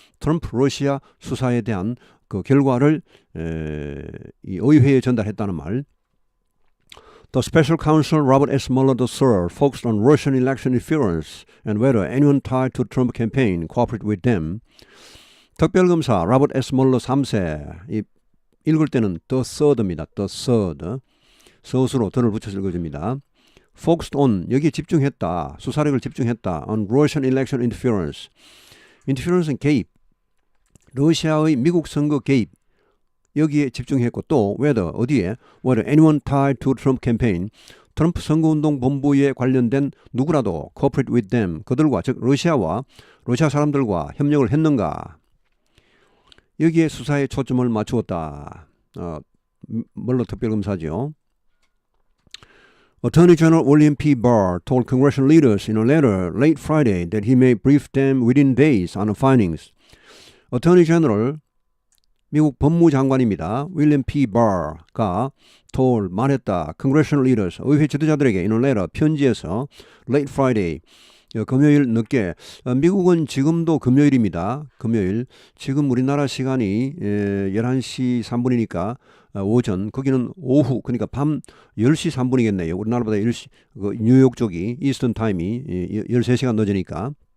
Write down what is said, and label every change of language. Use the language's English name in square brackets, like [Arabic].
[Korean] 트럼프 러시아 수사에 대한 그 결과를 이 의회에 전달했다는 말. [English] The special counsel Robert S. Mueller III focused on Russian election interference and whether anyone tied to the Trump campaign cooperated with them. [Korean] 특별검사 로버트 S. 멀러 3세, 이 읽을 때는 [English] the third [Korean] 입니다. [English] the third. [Korean] 서술로 더를 붙여서 읽어줍니다. [English] focused on, [Korean] 여기에 집중했다. 수사력을 집중했다. [English] on Russian election interference. [Korean] interference는 개입. 러시아의 미국 선거 개입. 여기에 집중했고, 또 [English] whether, [Korean] 어디에? [English] whether anyone tied to Trump campaign. [Korean] 트럼프 선거운동 본부에 관련된 누구라도 [English] cooperate with them. [Korean] 그들과, 즉 러시아와 러시아 사람들과 협력을 했는가. 여기에 수사에 초점을 맞추었다. 멀러 특별검사죠. [English] Attorney General William P. Barr told congressional leaders in a letter late Friday that he may brief them within days on the findings. [Korean] Attorney General, 미국 법무장관입니다. William P. Barr가 [English] told, [Korean] 말했다. [English] Congressional leaders, [Korean] 의회 지도자들에게 [English] in a letter, [Korean] 편지에서 [English] late Friday, [Korean] 금요일 늦게. 미국은 지금도 금요일입니다. 금요일. 지금 우리나라 시간이 11시 3분이니까 오전, 거기는 오후, 그러니까 밤 10시 3분이겠네요. 우리나라보다 10시, 뉴욕 쪽이 이스턴 타임이 13시간 늦으니까.